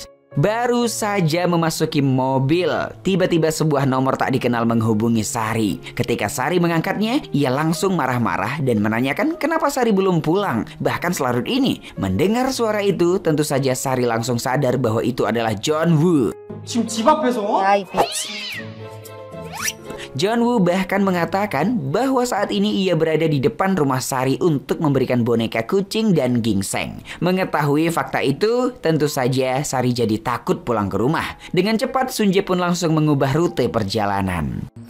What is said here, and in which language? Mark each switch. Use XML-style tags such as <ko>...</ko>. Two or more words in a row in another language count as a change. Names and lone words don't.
<id>Baru saja memasuki mobil, tiba-tiba sebuah nomor tak dikenal menghubungi Sari. Ketika Sari mengangkatnya, ia langsung marah-marah dan menanyakan kenapa Sari belum pulang, bahkan selarut ini. Mendengar suara itu, tentu saja Sari langsung sadar bahwa itu adalah John Woo.</id> <ko>지금 집 앞에서?</ko> <id>John Woo bahkan mengatakan bahwa saat ini ia berada di depan rumah Sari untuk memberikan boneka kucing dan gingseng. Mengetahui fakta itu, tentu saja Sari jadi takut pulang ke rumah. Dengan cepat, Sunje pun langsung mengubah rute perjalanan.</id>